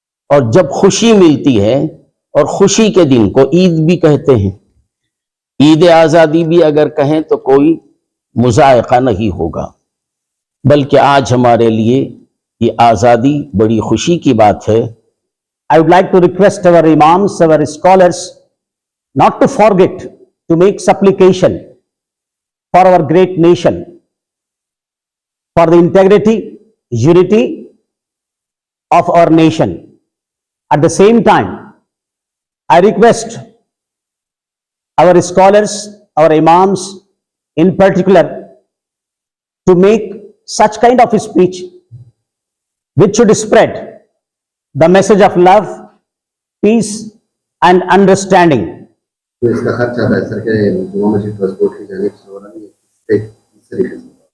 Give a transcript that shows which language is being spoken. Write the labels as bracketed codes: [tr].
[hi] और जब खुशी मिलती है, और खुशी के दिन को ईद भी कहते हैं, ईद आज़ादी भी अगर कहें तो कोई मुज़ायक़ा नहीं होगा, बल्कि आज हमारे लिए ये आज़ादी बड़ी खुशी की बात है। [en] I would like to request our imams, our scholars, not to forget to make supplication for our great nation, for the integrity, unity of our nation. At the same time, I request our scholars, our imams in particular, to make such kind of a speech which should spread the message of love, peace and understanding. [hi] तो इसका खर्चा है sir के जुमा मस्जिद trust board की जानिब से हो रहा है, किस तरीके से?